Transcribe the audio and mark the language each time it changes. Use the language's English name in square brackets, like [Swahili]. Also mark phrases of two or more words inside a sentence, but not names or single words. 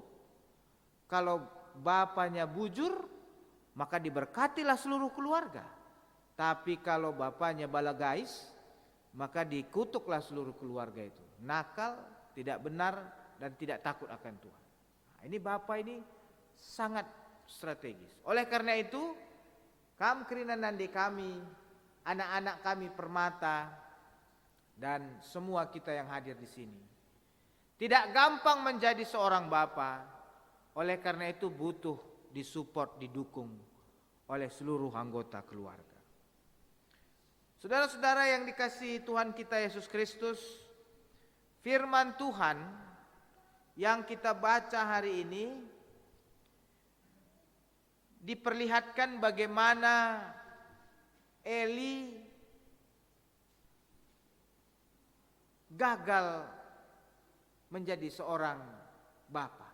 [Indonesian] Kalau bapaknya bujur, maka diberkatilah seluruh keluarga. Tapi kalau bapaknya balagais, maka dikutuklah seluruh keluarga itu. Nakal, tidak benar, dan tidak takut akan Tuhan. Ini bapak ini sangat strategis. Oleh karena itu, [Batak Karo] kam kerinan nandi kami, anak-anak kami permata, [Indonesian] dan semua kita yang hadir di sini, Tidak gampang menjadi seorang bapa. Oleh karena itu butuh disupport, didukung oleh seluruh anggota keluarga. Saudara-saudara yang dikasihi Tuhan kita Yesus Kristus, firman Tuhan yang kita baca hari ini diperlihatkan bagaimana Eli gagal menjadi seorang bapa.